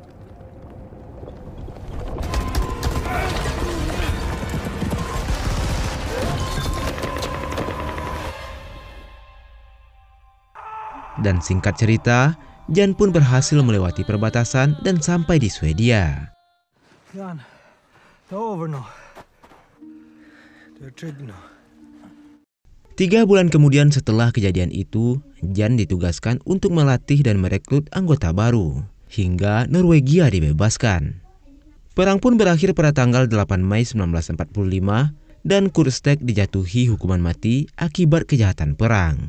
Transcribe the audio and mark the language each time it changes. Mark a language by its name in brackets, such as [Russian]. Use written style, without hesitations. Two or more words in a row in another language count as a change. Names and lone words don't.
[Indonesian] Dan singkat cerita, Jan pun berhasil melewati perbatasan dan sampai di Swedia. Jan, da over noch. Der tritt noch. 3 bulan kemudian setelah kejadian itu, Jan ditugaskan untuk melatih dan merekrut anggota baru, hingga Norwegia dibebaskan. Perang pun berakhir pada tanggal 8 Mei 1945, dan Kursteg dijatuhi hukuman mati akibat kejahatan perang.